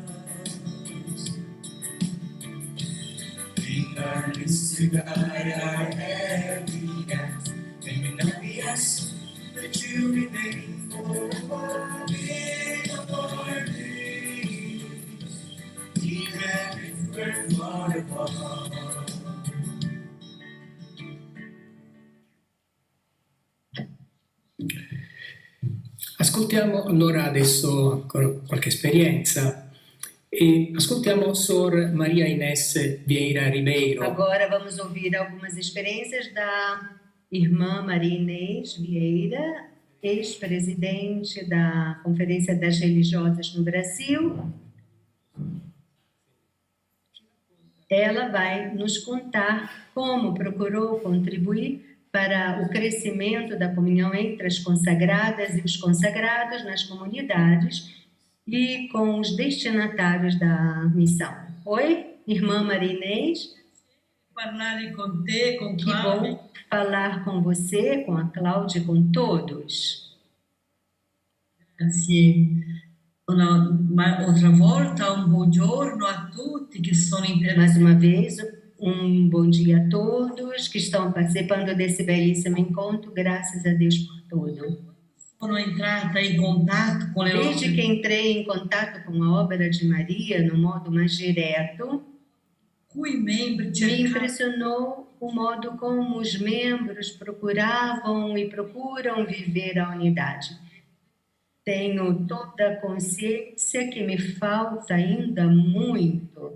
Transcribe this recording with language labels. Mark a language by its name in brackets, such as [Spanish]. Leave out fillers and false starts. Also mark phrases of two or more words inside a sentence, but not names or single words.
[English] We are to guide our every act, and it not be us, that you remain forever in our midst, even if we're far apart. [Italian] Ascoltiamo allora adesso ancora qualche esperienza e ascoltiamo Sor Maria Inés Vieira Ribeiro. [Portuguese] Agora vamos ouvir algumas experiências da irmã Maria Inês Vieira, ex-presidente da Conferência das Religiosas no Brasil. Ela vai nos contar como procurou contribuir para o crescimento da comunhão entre as consagradas e os consagrados nas comunidades e com os destinatários da missão. Oi, irmã Maria Inês? [Italian] Parlare con te, con [Portuguese] Que Cláudia. bom falar com você, com a Cláudia e com todos. [Italian] Grazie. [Portuguese] Outra volta, [Italian] buongiorno a tutti che sono [Portuguese] Mais uma vez, bom dia a todos que estão participando desse belíssimo encontro. Graças a Deus por tudo. [Italian] Sono entrata in contatto con le [Portuguese] Desde que entrei em contato com a obra de Maria, no modo mais direto, me impressionou o modo como os membros procuravam e procuram viver a unidade. Tenho toda a consciência que me falta ainda muito.